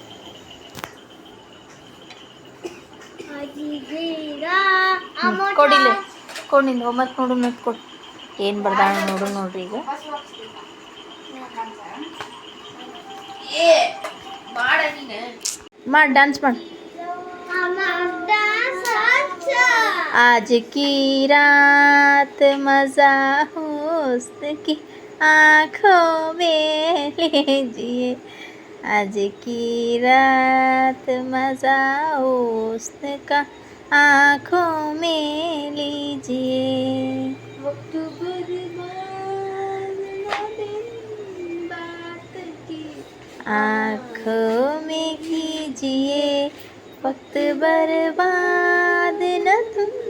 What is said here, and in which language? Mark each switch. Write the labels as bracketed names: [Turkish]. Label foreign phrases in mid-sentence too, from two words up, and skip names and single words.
[Kannada] ಕೊಡಿಲ್ಲ ಕೊಡು, ನಿಂದು ಹೋಮ್ವರ್ಕ್ ನೋಡು, ಮತ್ತು ಕೊಡು ಏನು ಬರ್ದಾಳ ನೋಡ್ರಿ. ಈಗ ಮಾಡಿ ಡ್ಯಾನ್ಸ್ ಮಾಡಿ. [Hindi] आज की रात मज़ा हुस्न की आँखों में लीजिए, आज की रात मज़ा हुस्न का आँखों में लीजिए, वक्त बर्बाद न दिन बात की आँखों में कीजिए, वक्त बर्बाद न तुम